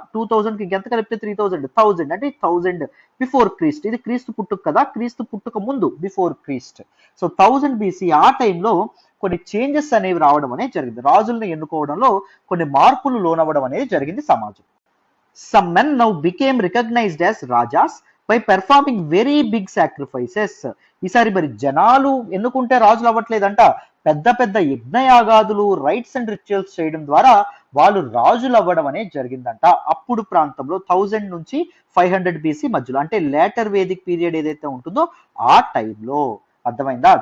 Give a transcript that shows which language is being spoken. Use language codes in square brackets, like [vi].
[te] 2000 కి ఎంత కలిపితే 3000 అంటే 1000 బిఫోర్ క్రీస్ట్. ఇది క్రీస్తు పుట్టుక కదా, క్రీస్తు పుట్టుక ముందు, బిఫోర్ క్రీస్ట్. సో 1000 బీసీ ఆ టైంలో కొన్ని చేంజెస్ అనేవి రావడం అనేది జరిగింది. రాజుల్ని ఎన్నుకోవడంలో కొన్ని మార్పులు లోనవ్వడం అనేది జరిగింది సమాజం. [en] Some men now became recognized as rajas by performing very big sacrifices. [te] ఈసారి మరి జనాలు ఎన్నుకుంటే రాజులు అవ్వట్లేదంట, పెద్ద పెద్ద యజ్ఞయాగాదులు, [en] rites and rituals [te] చేయడం ద్వారా వాళ్ళు రాజులు అవ్వడం అనేది జరిగిందంట. అప్పుడు ప్రాంతంలో 1000 నుంచి 500 బీసీ మధ్యలో, అంటే లేటర్ వేదిక్ పీరియడ్ ఏదైతే ఉంటుందో ఆ టైంలో. అర్థమైందా?